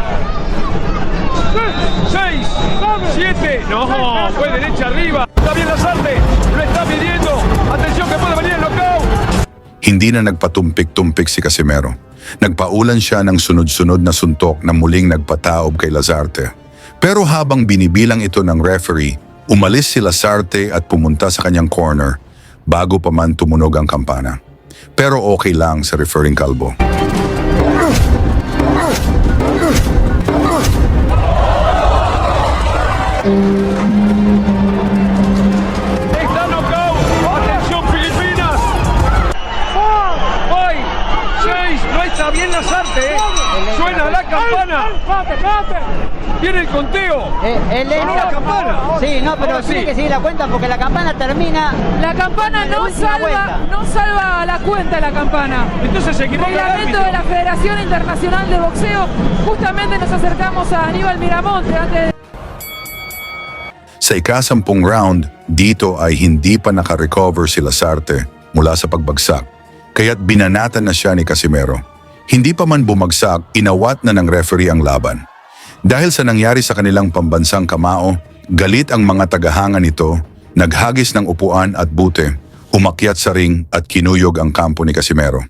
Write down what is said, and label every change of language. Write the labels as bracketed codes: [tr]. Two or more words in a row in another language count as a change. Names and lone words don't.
[es] 6, 7, no, fue derecha arriba. Está bien Lasarte, lo está midiendo. Atención que puede venir el knockout. [tl] Hindi na nagpatumpik-tumpik si Casimero. Nagpaulan siya ng sunod-sunod na suntok na muling nagpataob kay Lasarte. Pero habang binibilang ito ng referee, umalis si Lasarte at pumunta sa kanyang corner bago pa man tumunog ang kampana. Pero okay lang sa referring Calvo. [es] Está knockout. Atención Filipinas. 6, no está bien Lasarte. Suena la campana. Viene el conteo. Sonó la campana. Sí, no, pero Ahora tiene sí. que seguir la cuenta porque la campana termina. La campana en la no última vuelta. salva la cuenta la campana. Entonces se equivoca el Reglamento árbitro. de la Federación Internacional de Boxeo. Justamente nos acercamos a Aníbal Miramonte antes de... [tl] Sa ika-10 round, dito ay hindi pa nakarecover si Lasarte mula sa pagbagsak, kaya't binanatan na siya ni Casimero. Hindi pa man bumagsak, inawat na ng referee ang laban. Dahil sa nangyari sa kanilang pambansang kamao, galit ang mga tagahanga nito, naghagis ng upuan at bute, umakyat sa ring at kinuyog ang kampo ni Casimero.